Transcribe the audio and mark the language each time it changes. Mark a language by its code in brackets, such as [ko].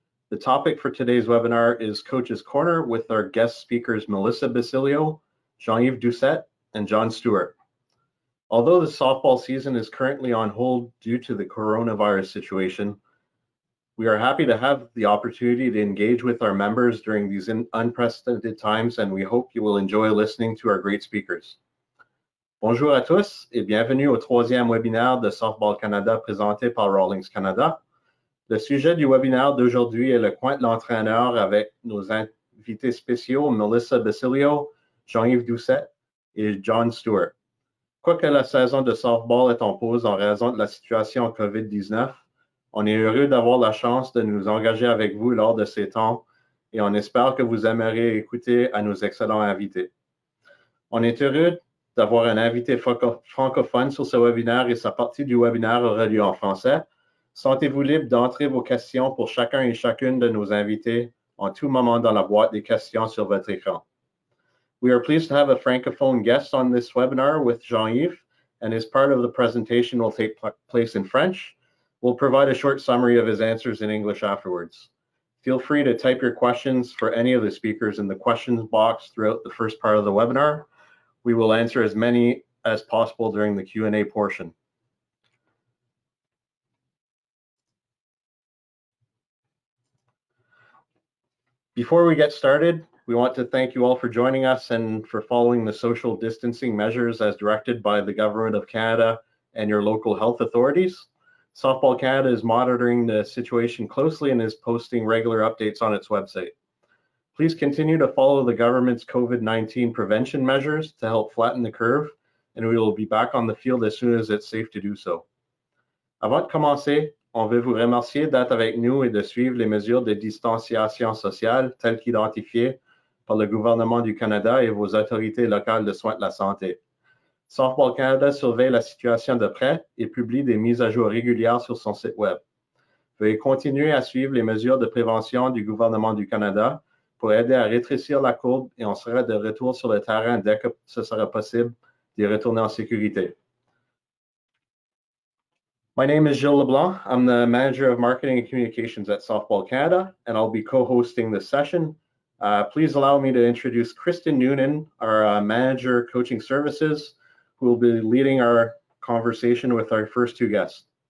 [en] The topic for today's webinar is Coach's Corner with our guest speakers Melissa Basilio, Jean-Yves Doucette, and John Stewart. Although the softball season is currently on hold due to the coronavirus situation, we are happy to have the opportunity to engage with our members during these unprecedented times, and we hope you will enjoy listening to our great speakers. [fr] Bonjour à tous et bienvenue au troisième webinaire de Softball Canada présenté par Rawlings Canada. Le sujet du webinaire d'aujourd'hui est le coin de l'entraîneur avec nos invités spéciaux Melissa Basilio, Jean-Yves Doucette et John Stewart. Quoique la saison de softball est en pause en raison de la situation COVID-19, on est heureux d'avoir la chance de nous engager avec vous lors de ces temps et on espère que vous aimerez écouter à nos excellents invités. On est heureux d'avoir un invité francophone sur ce webinaire et sa partie du webinaire aura lieu en français. Sentez-vous libre d'entrer vos questions pour chacun et chacune de nos invités en tout moment dans la boîte des questions sur votre écran. [en] We are pleased to have a francophone guest on this webinar with Jean-Yves, and his part of the presentation will take place in French. We'll provide a short summary of his answers in English afterwards. Feel free to type your questions for any of the speakers in the questions box throughout the first part of the webinar. We will answer as many as possible during the Q&A portion. Before we get started, we want to thank you all for joining us and for following the social distancing measures as directed by the Government of Canada and your local health authorities. Softball Canada is monitoring the situation closely and is posting regular updates on its website. Please continue to follow the government's COVID-19 prevention measures to help flatten the curve, and we will be back on the field as soon as it's safe to do so. [fr] Avant de commencer, on veut vous remercier d'être avec nous et de suivre les mesures de distanciation sociale telles qu'identifiées par le gouvernement du Canada et vos autorités locales de soins de la santé. Softball Canada surveille la situation de près et publie des mises à jour régulières sur son site web. Veuillez continuer à suivre les mesures de prévention du gouvernement du Canada pour aider à rétrécir la courbe et on sera de retour sur le terrain dès que ce sera possible d'y retourner en sécurité. [en] My name is Gilles Leblanc. I'm the Manager of Marketing and Communications at Softball Canada, and I'll be co-hosting this session. Please allow me to introduce KRISTIN Noonan, our Manager Coaching Services, who will be leading our conversation with our first two guests.